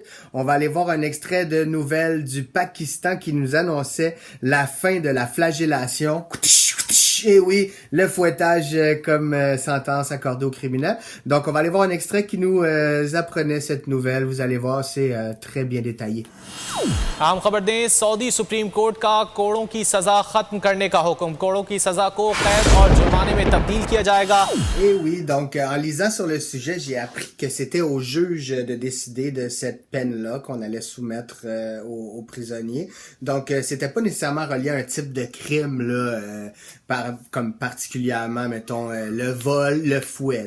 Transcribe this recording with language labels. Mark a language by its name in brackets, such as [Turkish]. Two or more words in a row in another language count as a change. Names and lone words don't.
[French] On va aller voir un extrait de nouvelles du Pakistan qui nous annonçait la fin de la flagellation. Et oui, le fouettage comme sentence accordée aux criminels. Donc on va aller voir un extrait qui nous apprenait cette nouvelle. Vous allez voir, c'est très bien détaillé. [Urdu] اہم خبر دیں، سعودی سپریم کورٹ کا کوڑوں کی سزا ختم کرنے کا حکم. کوڑوں کی سزا کو قید اور جرمانے میں تبدیل کیا جائے گا. [French] Et oui, donc en lisant sur le sujet, j'ai appris que c'était au juge de décider de cette peine-là qu'on allait soumettre aux prisonniers. Donc c'était pas nécessairement relié à un type de crime là, comme particulièrement, mettons, le vol, le fouet.